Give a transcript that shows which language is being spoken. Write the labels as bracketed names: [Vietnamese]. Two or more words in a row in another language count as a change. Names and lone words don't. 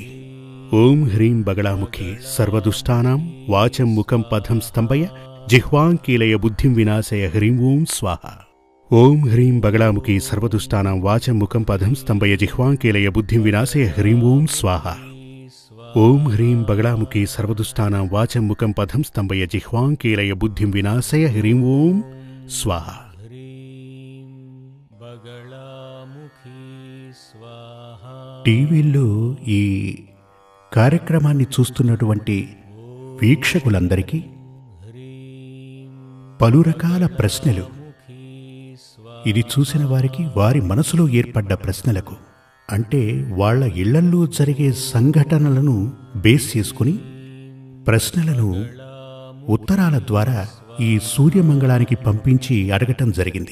[Sanskrit] ओम ह्रीं बगलामुखी सर्वदुष्टानां वाचं मुखं पदं स्तंभय जिह्वांकीलय बुद्धिं विनाशय ह्रीं ओं स्वाहा। ओम ह्रीं बगलामुखी सर्वदुष्टानां वाचं मुखं पदं स्तंभय जिह्वांकीलय बुद्धिं विनाशय ह्रीं ओं स्वाहा। ओम ह्रीं बगलामुखी सर्वदुष्टानां वाचं मुखं पदं स्तंभय जिह्वांकीलय बुद्धिं विनाशय ह्रीं ओं स्वाहा। [Telugu] టీవీల్లో ఈ కార్యక్రమాన్ని చూస్తున్నటువంటి వీక్షకులందరికీ పలు రకాల ప్రశ్నలు, ఇది చూసిన వారికి వారి మనసులో ఏర్పడ్డ ప్రశ్నలకు, అంటే వాళ్ళ ఇళ్లల్లో జరిగే సంఘటనలను బేస్ చేసుకుని ప్రశ్నలను ఉత్తరాల ద్వారా ఈ సూర్యమంగళానికి పంపించి అడగటం జరిగింది.